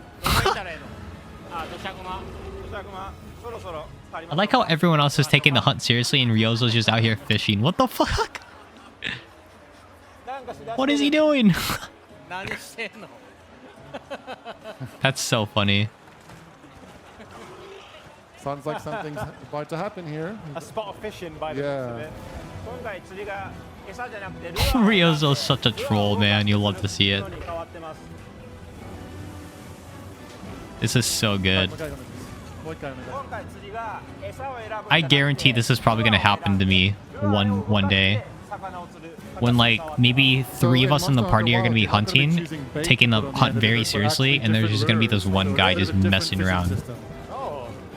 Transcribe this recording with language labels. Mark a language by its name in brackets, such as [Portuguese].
[Japanese] どこ行ったらいいのあ土砂熊土砂熊そろそろ帰りま [English] I [Japanese] す。 [English] like how everyone else is taking the hunt seriously and Ryozo's just out here fishing. What the fuck? [Japanese] なんかしだしてる [English] What is he doing? [Japanese] 何してんの [English] That's so funny. Sounds like something's about to happen here. A spot of fishing by the looks of Yeah. it. [Japanese] 今回釣りが餌じゃなくてルアー [English] Ryozo's such a troll, man. You'll love to see it. [Japanese] に変わってます。 [English] This is so good. [Japanese] もう一回お願いします。今回釣りが餌を選ぶ [English] I guarantee this is probably gonna happen to me one day. When like maybe 3 of us in the party are gonna be hunting, taking the hunt very seriously, and there's just gonna be this one guy just messing around. Oh.